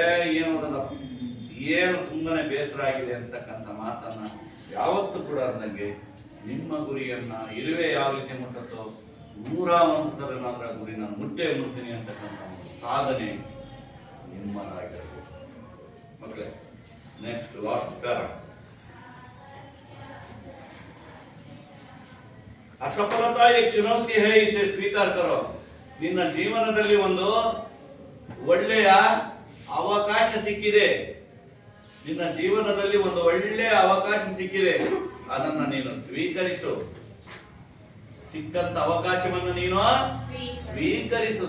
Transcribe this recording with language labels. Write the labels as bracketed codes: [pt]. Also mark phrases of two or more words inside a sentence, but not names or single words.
[kn] ಏನು ತುಂಬಾನೇ ಬೇಸರ ಆಗಿದೆ ಅಂತಕ್ಕಂಥ ಮಾತನ್ನ ಯಾವತ್ತೂ ಕೂಡ ಅಂದಂಗೆ ನಿಮ್ಮ ಗುರಿಯನ್ನ ಇರುವೆ ಯಾವ ರೀತಿ ಮುಟ್ಟತ್ತೋ 101 ಸಲ ಮಾತ್ರ ಗುರಿ ನಾನು ಮುಟ್ತೀನಿ ಅಂತಕ್ಕಂಥ ಸಾಧನೆ ನಿಮ್ಮದಾಗಿರಬೇಕು ಮಕ್ಕಳೇ. [en] next last para. [hi] असफलता एक चुनौती है, इसे स्वीकार करो. [kn] ನಿನ್ನ ಜೀವನದಲ್ಲಿ ಒಂದು ಒಳ್ಳೆಯ ಅವಕಾಶ ಸಿಕ್ಕಿದೆ. ನಿನ್ನ ಜೀವನದಲ್ಲಿ ಒಂದು ಒಳ್ಳೆಯ ಅವಕಾಶ ಸಿಕ್ಕಿದೆ, ಅದನ್ನ ನೀನು ಸ್ವೀಕರಿಸು. ಸಿಕ್ಕಂತ ಅವಕಾಶವನ್ನು ನೀನು ಸ್ವೀಕರಿಸು.